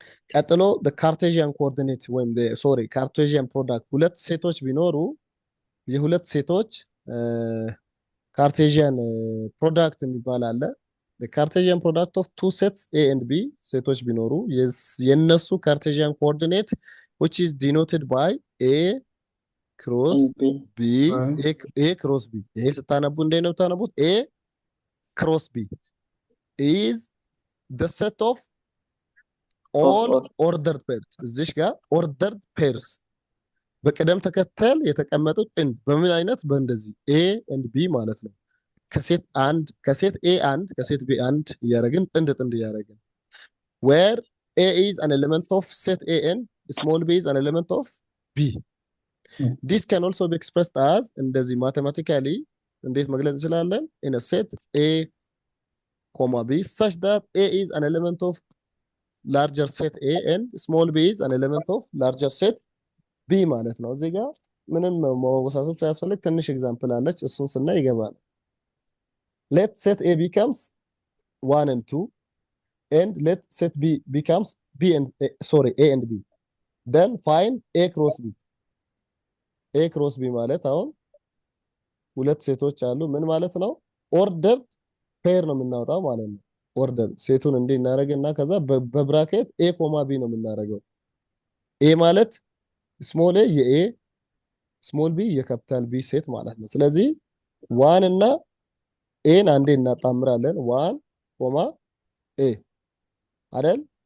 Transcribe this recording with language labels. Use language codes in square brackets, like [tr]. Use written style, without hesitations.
[am] ቀጥሎ ካርቴዥያን ኮኦርዲኔት ወይም ካርቴዥያን ፕሮዳክት ሁለት ሴቶች ቢኖሩ የሁለት ሴቶች ካርቴዥያን ፕሮዳክት የሚባል አለ። ካርቴዥያን ፕሮዳክት ኦፍ ቱ ሴትስ ኤ ኤንድ ቢ ሴቶች ቢኖሩ የነሱ ካርቴዥያን ኮኦርዲኔት [en] which is denoted by a [am] ክሮስ ቢ ኤ ክሮስ ቢ። ይሄ ስታነቡ እንዴት ነው የምታነቡት? ኤ ክሮስ ቢ [en] is the set of all ordered pairs። [am] እዚሽ ጋር ordered pairs በቅደም ተከተል የተቀመጡት ጥንድ በምን አይነት? በእንደዚህ ኤ ኤንድ ቢ ማለት ነው። ከሴት ኤ አንድ ከሴት ቢ አንድ እያደረግን ጥንድ እያደረግን [en] where a is an element of set a and small b is an element of b. This can also be expressed as እንደዚህ mathematically [am] እንዴት መግለጽ እንችላለን? [en] in a set a b such that a is an element of larger set a and small b is an element of larger set b [am] ማለት ነው። እዚህ ጋር ምንም መወሳሰብ ሳያስፈልግ ትንሽ ኤግዛምፕል አለች፣ እሱን ስናይ ይገባል። [en] let set a becomes 1 and 2 and let set b becomes a and b, then find a cross b. [am] a cross b ማለት አሁን ሁለት ሴቶች አሉ። ምን ማለት ነው? ኦርደር ፔር ነው የምናወጣው ማለት ነው። ኦርደር ሴቱን እንዲህ እናደርግና ከዛ በብራኬት ኤ ኮማ ቢ ነው የምናደርገው። ኤ ማለት ስሞል ኤ የኤ ስሞል ቢ የካፒታል ቢ ሴት ማለት ነው። ስለዚህ ዋን እና ኤን አንዴ እናጣምራለን። ዋን ኮማ ኤ አይደል?